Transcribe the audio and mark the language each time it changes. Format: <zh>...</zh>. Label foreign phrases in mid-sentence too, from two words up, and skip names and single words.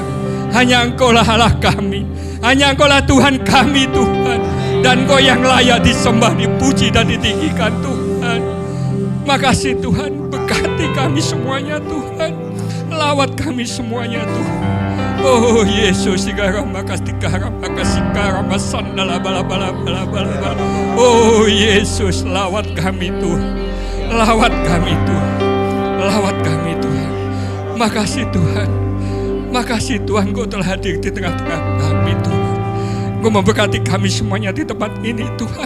<id>Hanya Engkau-lah Allah kami. Hanya Engkau-lah Tuhan kami Tuhan. Dan Engkau yang layak disembah, dipuji dan ditinggikan Tuhan. Makasih Tuhan, berkati kami semuanya Tuhan. Lawat kami semuanya Tuhan. Oh Yesus, makasih sandala bala bala bala bala bala. Oh Yesus, lawat kami Tuhan. Lawat kami Tuhan. Lawat kami Tuhan. Makasih Tuhan. Makasih Tuhan, Engkau telah hadir di tengah-tengah kami Tuhan. Engkau memberkati kami semuanya di tempat ini Tuhan.</id>